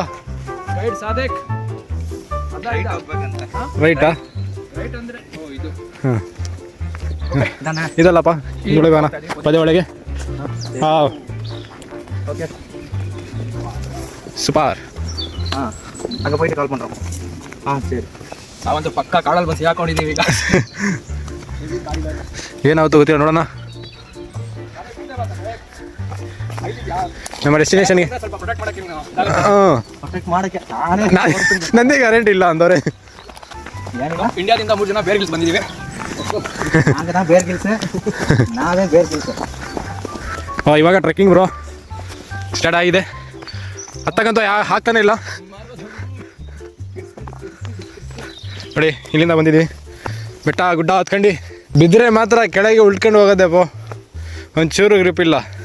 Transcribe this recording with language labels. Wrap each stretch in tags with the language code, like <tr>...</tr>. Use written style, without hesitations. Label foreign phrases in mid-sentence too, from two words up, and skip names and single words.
<kn>ರೈಟ್ ಸಾದೇಕ್. ರೈಟಾ? ರೈಟ್ ಅಂದರೆ ಇದು. ಹಾಂ, ಇದಲ್ಲಪ್ಪ, ಒಳಗೆ ಹೋಗೋಣ. ಪದೇ ಒಳಗೆ. ಹಾಂ, ಓಕೆ, ಸೂಪರ್.</kn> <ta>ಹಾಂ, ಅங்கே போயிட்டு கால் பண்ணுறோம். சரி.</ta> <kn>ನಾವಂತೂ ಪಕ್ಕ ಕಾಡಲ್ಲಿ ಬಸ್ ಹಾಕೊಂಡಿದ್ದೀವಿ ಈಗ. ಏನಾಗುತ್ತೆ ಗೊತ್ತಿಲ್ಲ, ನೋಡೋಣ. ನಮ್ಮ ಡೆಸ್ಟಿನೇಷನ್ಗೆ. ಸ್ವಲ್ಪ ಪ್ರೊಟೆಕ್ಟ್ ಮಾಡಕ್ಕೆ ನೀವು. ಹಾಂ, ಪ್ರೊಟೆಕ್ಟ್ ಮಾಡೋಕ್ಕೆ ನಂದೇ ಗ್ಯಾರಂಟಿ ಇಲ್ಲ ಅಂದವ್ರೆ. ಇಂಡಿಯಾದಿಂದ 3 ಜನ ಬೇರೆ ಗಿಲ್ಸ್ ಬಂದಿದ್ದೀವಿ.</kn> <ta>நாங்கள் தான் பேர் கில்ஸு, நானே பேர் கில்ஸு.</ta> <kn>ಇವಾಗ</kn> <en>trekking bro start</en> <kn>ಆಗಿದೆ. ಹತ್ತಕ್ಕಂತೂ ಹಾಕ್ತಾನೆ ಇಲ್ಲ ನೋಡಿ. ಇಲ್ಲಿಂದ ಬಂದಿದ್ದೀವಿ, ಬೆಟ್ಟ ಗುಡ್ಡ ಹತ್ಕೊಂಡು. ಬಿದ್ದರೆ ಮಾತ್ರ ಕೆಳಗೆ ಉಳ್ಕೊಂಡು ಹೋಗೋದೆಪ್ಪ, ಒಂಚೂರು ಗ್ರಿಪ್ ಇಲ್ಲ.</kn>